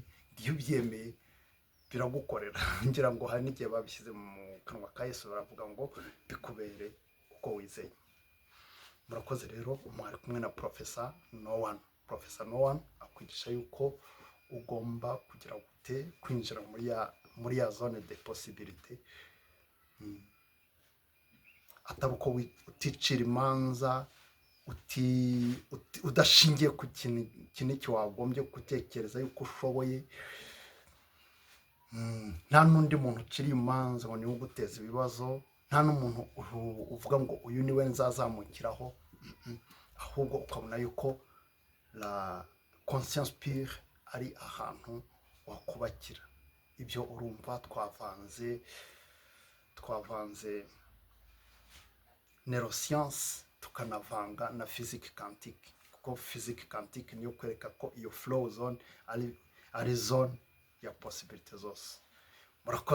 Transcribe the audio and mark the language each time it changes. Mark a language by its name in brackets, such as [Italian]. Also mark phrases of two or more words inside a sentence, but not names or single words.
[Kinyarwanda] Iyo ubyemeye biragukorera. Ngira ngo hari n'igihe babishyize mu kanwa ka Yesu, baravuga ngo bikubere uko wizeye. Murakoze rero, mwari kumwe na Professor Nowan. Professor Nowan akwigisha yuko ugomba kugira gute kwinjira muri ya [French] zone de possibilité, [Kinyarwanda] atari uko uticira imanza, udashingiye ku kintu wagombye gutekereza yuko ushoboye. Nta n'undi muntu uciriye imanza ngo niwe uguteza ibibazo, nta n'umuntu uvuga ngo uyu niwe nzazamukiraho, ahubwo ukabona yuko [French] la conscience pure [Kinyarwanda] ari ahantu wakubakira. Ibyo urumva twavanze neuroscience tukanavanga na [French] physique quantique, [Kinyarwanda] kuko physique quantique niyo kwereka ko iyo [English] flow zone [Kinyarwanda] ari zone ya possibility zose.